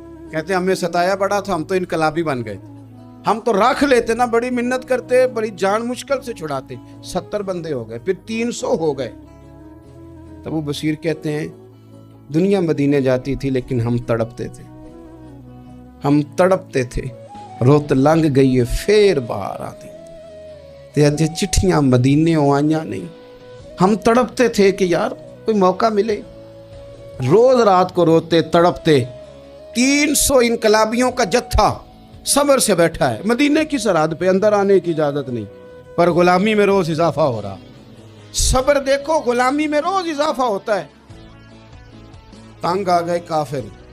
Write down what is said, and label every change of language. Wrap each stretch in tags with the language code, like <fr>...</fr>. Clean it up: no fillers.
<ur>کہتے ہمیں ستایا بڑا تھا، ہم تو انقلابی بن گئے، ہم تو رکھ لیتے نا، بڑی منت کرتے، بڑی جان مشکل سے چھڑاتے. 70 بندے ہو گئے، پھر 300 ہو گئے. تب وہ بصیر کہتے ہیں دنیا مدینے جاتی تھی لیکن ہم تڑپتے تھے، ہم تڑپتے تھے.</ur> <pa>روت لنگ گئی ہے پھر باہر آتی تے اجے چٹھیاں مدینے آئیاں نہیں.</pa> <ur>ہم تڑپتے تھے کہ یار کوئی موقع ملے. روز رات کو روتے تڑپتے. 300 انقلابیوں کا جتھا صبر سے بیٹھا ہے مدینے کی سرحد پہ، اندر آنے کی اجازت نہیں، پر غلامی میں روز اضافہ ہو رہا. صبر دیکھو، غلامی میں روز اضافہ ہوتا ہے. تنگ آ گئے کافر.</ur>